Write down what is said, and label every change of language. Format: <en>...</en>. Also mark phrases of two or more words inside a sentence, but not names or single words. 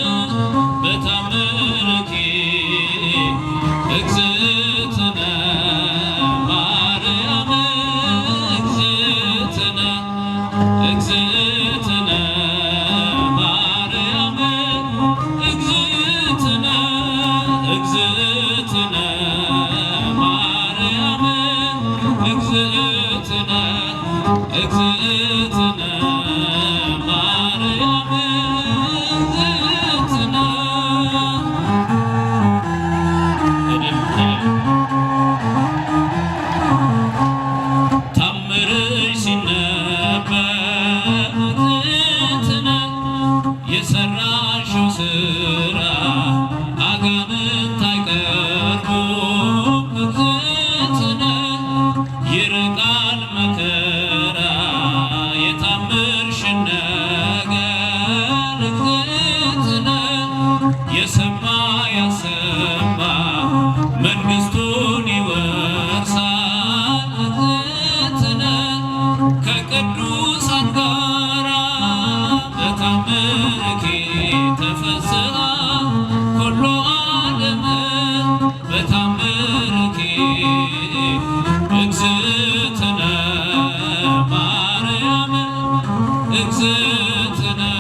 <gez>በታምርኪ እግዝእትነ ማርያም እግዝእትነ ማርያም እግዝእትነ ማርያም እግዝእትነ ማርያም</gez> <am>እግዝእትነ ታምርሽ ሲነበብ እግዝእትነ የሰራሽው ስራ አጋንንት አይቀርቡም እግዝእትነ ይርቃል መከራ የታምርሽን ነገር እግዝእትነ የሰማ ያሰማ መንግሥቱን ይወርሳል እግዝእትነ ከቅዱሳን ጋራ</am> <gez>በታምርኪ ተፈስሐ ኩሉ ዓለም በታምርኪ እግዝእትነ ማርያም እግዝእትነ</gez>